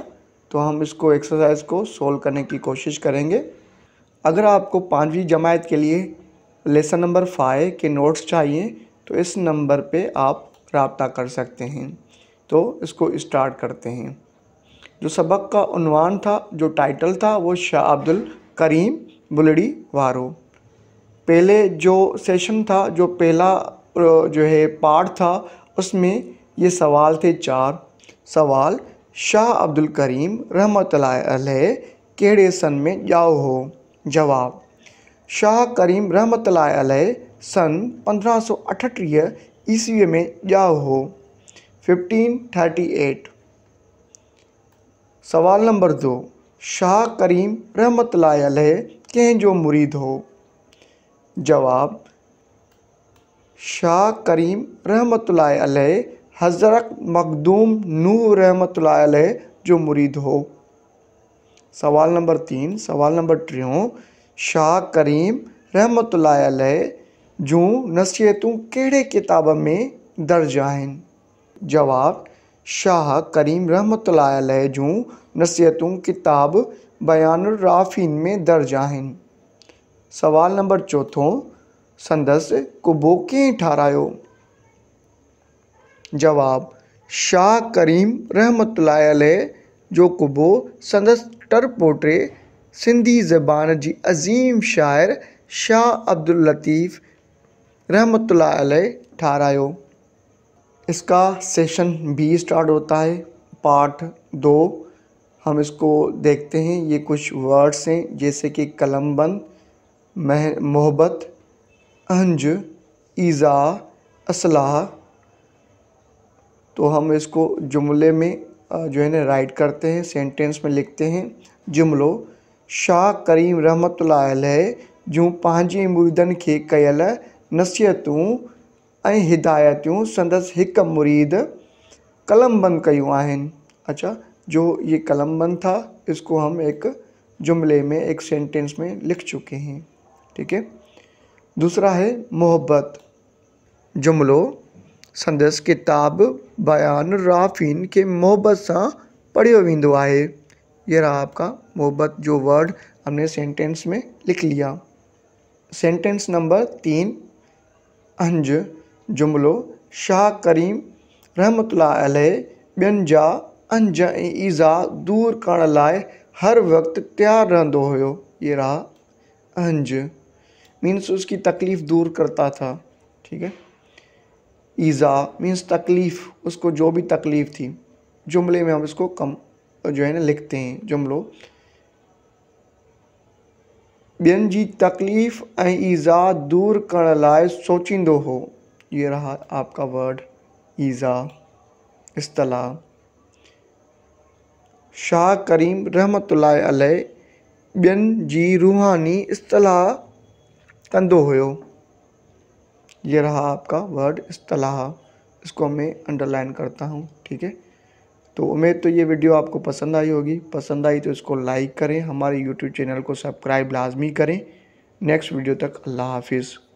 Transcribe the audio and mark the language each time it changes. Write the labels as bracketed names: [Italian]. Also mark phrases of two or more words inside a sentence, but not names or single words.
[Urdu] تو ہم اسکو ایکسرسائز کو سولو کرنے کی کوشش کریں گے. اگر آپکو 5ویں جماعت کے لیے لیسن نمبر 5 کے نوٹس چاہیے تو اس نمبر پہ آپ رابطہ کر سکتے ہیں. تو اسکو سٹارٹ کرتے ہیں. جو سبق کا عنوان تھا، جو ٹائٹل تھا، وہ شاہ عبدالکریم بلیڈی وارو. پہلے جو سیشن تھا، جو پہلا جو ہے پارٹ تھا، اس میں یہ سوال تھے 4 سوال. [Sindhi] शाह अब्दुल करीम रहमतुल्लाह अलैह केड़े सन में जाओ हो? जवाब, शाह करीम रहमतुल्लाह अलैह सन 1538 ईस्वी में जाओ हो 1538। सवाल नंबर 2, शाह करीम रहमतुल्लाह अलैह कंहिं जो मुरीद हो? जवाब, शाह करीम रहमतुल्लाह अलैह हज़रत मखदूम नूह रहमतुल्लाह अलैह जो मुरीद हो। सवाल नंबर 3, सवाल नंबर 3, शाह करीम रहमतुल्लाह अलैह जूं नसीहतूं कहिड़े किताब में दर्ज आहिनि? जवाब, शाह करीम रहमतुल्लाह अलैह जूं नसीहतूं किताब बयानुर राफ़ीन में दर्ज आहिनि। सवाल नंबर 4, संदसि कुबो कंहिं ठारायो? जवाब, शाह करीम रहमतुल्लाह अलैह जो कुबो संदसि टरपोटे सिंधी ज़बान जी अज़ीम शाइर शाह अब्दुल लतीफ़ रहमतुल्लाह अलैह ठारायो। [Urdu] اسکا سیشن بی سٹارٹ ہوتا ہے، پارٹ 2. ہم اسکو دیکھتے ہیں. یہ کچھ ورڈز ہیں جیسے کہ قلمبند، محبت، انج، ایذا، اصلاح. تو ہم اسکو جملے میں جو ہے نا رائٹ کرتے ہیں، سینٹینس میں لکھتے ہیں. [Sindhi] जुमलो, शाह करीम रहमतुल्लाह अलैह जूं पंहिंजे मुरीदनि खे कयल नसीहतूं ऐं हिदायतूं संदसि हिकु मुरीद कलमबंद कयूं आहिनि। [Urdu] اچھا، جو یہ قلمبند تھا اسکو ہم ایک جملے میں، ایک سینٹینس میں لکھ چکے ہیں. ٹھیک ہے۔ دوسرا ہے محبت. [Sindhi] जुमलो, संदसि किताब बयान राफ़ीन के मोहब्बत सां पढ़ियो वेंदो आहे। [Urdu] یہ رہا آپکا محبت، جو ورڈ ہم نے سینٹینس میں لکھ لیا. سینٹینس نمبر 3, انج. [Sindhi] जुमलो, शाह करीम रहमतुल्लाह अलैह ॿियनि जा अंज ऐं ईज़ा दूर करण लाइ हर वक़्तु तैयार रहंदो हुयो। [Urdu] یہ رہا انج، مینز اسکی تکلیف دور کرتا تھا. ٹھیک ہے. ایذا مینز تکلیف، اسکو جو بھی تکلیف تھی. جملے میں ہم اسکو کم جو ہے نا لکھتے ہیں. [Sindhi] जुमलो, ॿियनि जी तकलीफ़ ऐं ईज़ा दूर करण लाइ सोचींदो हो। [Urdu] یہ رہا آپکا ورڈ ایذا. [Sindhi] इस्तिलाह, शाह करीम रहमतुल्लाह अलैह ॿियनि जी रूहानी इस्तिलाह कंदो हुयो। [Urdu] یہ رہا آپکا ورڈ اصلاح. اسکو میں انڈرلائن کرتا ہوں. ٹھیک ہے. تو امید تو یہ ویڈیو آپکو پسند آئی ہوگی۔ پسند آئی تو اسکو لائک کریں، ہمارے [English] YouTube channel [Urdu] کو سبسکرائب لازمی کریں. [English] next video [Urdu] تک اللہ حافظ.